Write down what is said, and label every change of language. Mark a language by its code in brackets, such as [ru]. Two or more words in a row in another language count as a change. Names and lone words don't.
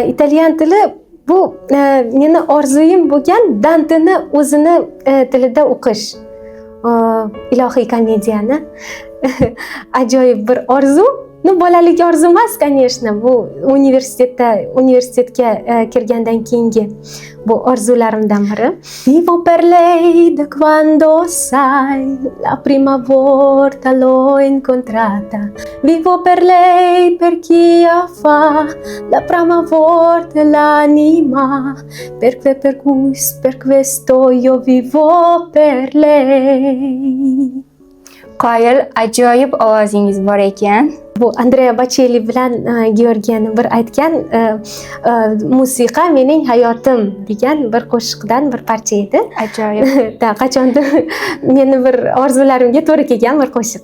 [uz] Italyan tili bu meni orzuyim bo'lgan Danteni o'zini tilida o'qish. Ilohiy komediyani ajoyib bir orzu. Bolalik orzu emas, конечно, bu universitetga kirgandan keyingi bu orzularimdan biri. [it] Vivo per lei da quando sai la prima volta l'ho incontrata. Vivo per lei perché fa la prima volta l'anima. Per questo io vivo per lei. [uz] Qoyil, ajoyib ovozingiz bor ekan. Bu Andrea Bocelli bilan Georgiyani bir aytgan musiqa mening hayotim degan bir qo'shiqdan bir parcha edi. Ajoyib. Qachondir meni bir orzularimga to'g'ri kelgan bir qo'shiq.